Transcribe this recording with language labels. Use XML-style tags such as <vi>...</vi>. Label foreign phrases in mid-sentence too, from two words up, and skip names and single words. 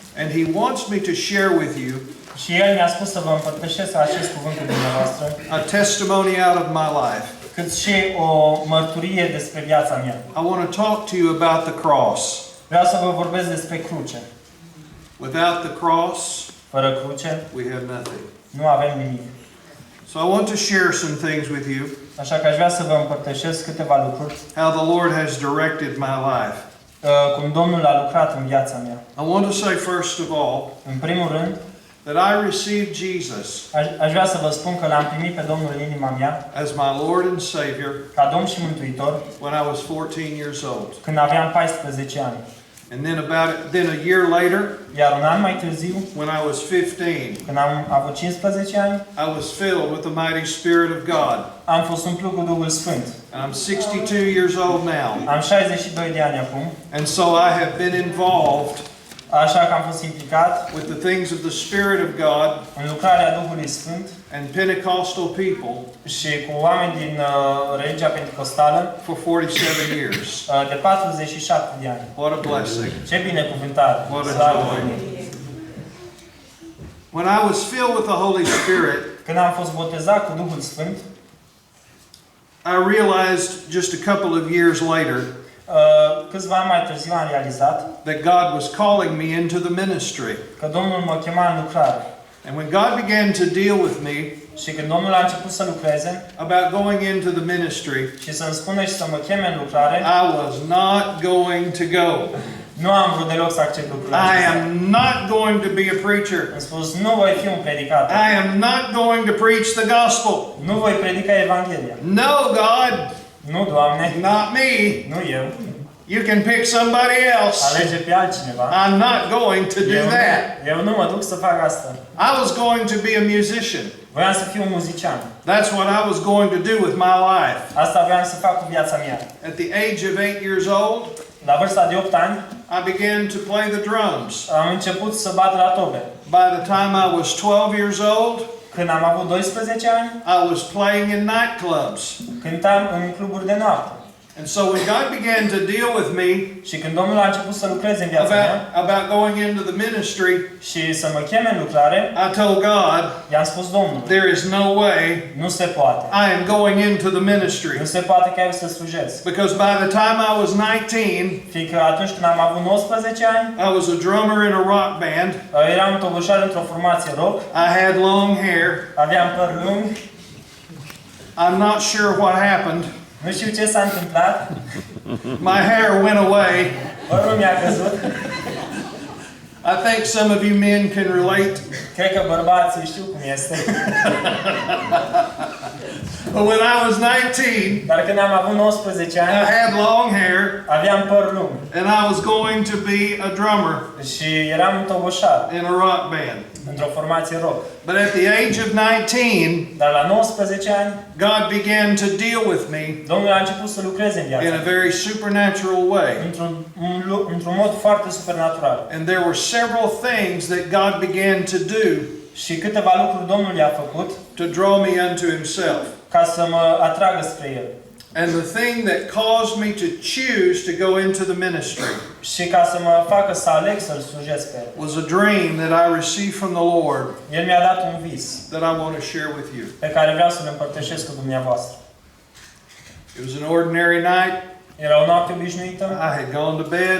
<en>And he wants me to share with you</en> <ro>Și El mi-a spus să vă împărtășesc acest cuvânt cu dumneavoastră,</ro> <en>a testimony out of my life.</en> <ro>cât și o mărturie despre viața mea.</ro> <en>I want to talk to you about the cross.</en> <ro>Vreau să vă vorbesc despre cruce.</ro> <en>Without the cross,</en> <ro>Fără cruce,</ro> <en>we have nothing.</en> <ro>nu avem nimic.</ro> <en>So I want to share some things with you,</en> <ro>Așa că aș vrea să vă împărtășesc câteva lucruri,</ro> <en>how the Lord has directed my life.</en> <ro>cum Domnul a lucrat în viața mea.</ro> <en>I want to say first of all</en> <ro>În primul rând,</ro> <en>that I received Jesus</en> <ro>aș vrea să vă spun că L-am primit pe Domnul în inima mea</ro> <en>as my Lord and Savior</en> <ro>ca Domn și Mântuitor</ro> <en>when I was 14 years old.</en> <ro>când aveam 14 ani.</ro> <en>And then a year later,</en> <ro>Iar un an mai târziu,</ro> <en>when I was 15,</en> <ro>când am avut 15 ani,</ro> <en>I was filled with the mighty Spirit of God.</en> <ro>am fost umplut cu Duhul Sfânt.</ro> <en>I'm 62 years old now.</en> <ro>Am 62 de ani acum,</ro> <en>And so I have been involved</en> <ro>așa că am fost implicat</ro> <en>with the things of the Spirit of God</en> <ro>în lucrarea Duhului Sfânt</ro> <en>and Pentecostal people</en> <ro>și cu oameni din religia pentecostală</ro> <en>for 47 years.</en> <ro>de 47 de ani.</ro> <en>What a blessing.</en> <ro>Ce binecuvântare!</ro> <en>What a</en> <ro>Slavă</ro> <en>joy.</en> <ro>Domnului!</ro> <en>When I was filled with the Holy Spirit,</en> <ro>Când am fost botezat cu Duhul Sfânt,</ro> <en>I realized just a couple of years later</en> <ro>câțiva ani mai târziu am realizat</ro> <en>that God was calling me into the ministry.</en> <ro>că Domnul mă chema în lucrare.</ro> <en>And when God began to deal with me</en> <ro>Și când Domnul a început să lucreze</ro> <en>about going into the ministry,</en> <ro>și să-mi spună și să mă cheme în lucrare,</ro> <en>I was not going to go.</en> <ro>nu am vrut deloc să accept lucrurile</ro> <en>I</en> <ro>acestea.</ro> <en>am not going to be a preacher.</en> <ro>Am spus, nu voi fi un predicator.</ro> <en>I am not going to preach the gospel.</en> <ro>Nu voi predica Evanghelia.</ro> <en>No, God,</en> <ro>Nu, Doamne,</ro> <en>not me.</en> <ro>nu eu.</ro> <en>You can pick somebody else.</en> <ro>Alege pe altcineva.</ro> <en>I'm not going to do that.</en> <ro>Eu nu mă duc să fac asta.</ro> <en>I was going to be a musician.</en> <ro>Voiam să fiu un muzician.</ro> <en>That's what I was going to do with my life.</en> <ro>Asta voiam să fac cu viața mea.</ro> <en>At the age of 8 years old,</en> <ro>La vârsta de 8 ani,</ro> <en>I began to play the drums.</en> <ro>am început să bat la tobe.</ro> <en>By the time I was 12 years old,</en> <ro>Când am avut 12 ani,</ro> <en>I was playing in nightclubs.</en> <ro>cântam în cluburi de noapte.</ro> <en>And so when God began to deal with me</en> <ro>Și când Domnul a început să lucreze în viața mea</ro> <en>about going into the ministry,</en> <ro>și să mă cheme în lucrare,</ro> <en>I told God,</en> <ro>i-am spus Domnului,</ro> <en>there is no way</en> <ro>nu se poate.</ro> <en>I am going into the ministry.</en> <ro>Nu se poate ca eu să slujesc.</ro> <en>Because by the time I was 19,</en> <ro>Fiindcă atunci când am avut 19 ani,</ro> <en>I was a drummer in a rock band.</en> <ro>eram toboșar într-o formație rock,</ro> <en>I had long hair.</en> <ro>aveam păr lung,</ro> <en>I'm not sure what happened.</en> <ro>nu știu ce s-a întâmplat,</ro> <en>My hair went away.</en> <ro>părul mi-a căzut.</ro> <en>I think some of you men can relate.</en> <ro>Cred că bărbații știu cum este.</ro> <en>But when I was 19,</en> <ro>Dar când am avut 19</ro> <en>I</en> <ro>ani,</ro> <en>had long hair</en> <ro>aveam păr lung</ro> <en>and I was going to be a drummer</en> <ro>și eram un toboșar</ro> <en>in a rock band.</en> <ro>într-o formație rock.</ro> <en>But at the age of 19,</en> <ro>Dar la 19 ani,</ro> <en>God began to deal with me</en> <ro>Domnul a început să lucreze în viața</ro> <en>in a</en> <ro>mea,</ro> <en>very supernatural way.</en> <ro>într-un mod foarte supernatural.</ro> <en>And there were several things that God began to do</en> <ro>Și câteva lucruri Domnul i-a făcut</ro> <en>to draw me unto Himself.</en> <ro>ca să mă atragă spre El.</ro> <en>And the thing that caused me to choose to go into the ministry</en> <ro>Și ca să mă facă să aleg să-L slujesc pe El.</ro> <en>was a dream that I received from the Lord</en> <ro>El mi-a dat un vis</ro> <en>that I want to share with you.</en> <ro>pe care vreau să-l împărtășesc cu dumneavoastră.</ro> <en>It was an ordinary night.</en> <ro>Era o noapte obișnuită,</ro> <en>I had gone to bed.</en>